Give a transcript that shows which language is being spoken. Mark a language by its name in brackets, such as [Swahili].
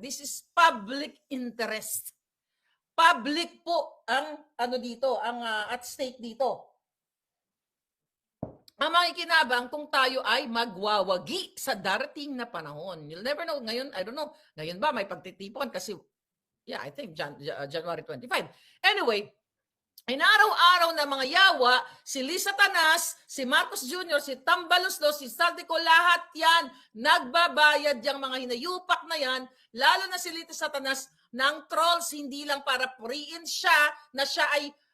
[English] This is public interest. [Filipino] Public po ang at stake dito. Ang makikinabang kung tayo ay magwawagi sa darating na panahon. [English] You'll never know. Ngayon, I don't know. [Filipino] Ngayon ba may pagtitipon kasi [English] I think [Filipino] January 25. Anyway, inaraw-araw na mga yawa, si Lisa Tanas, si Marcos Jr., si Tambaloslo, si Saldico, lahat yan, nagbabayad yung mga hinayupak na yan, lalo na si Lisa Tanas, ng trolls, hindi lang para puriin siya, na siya ay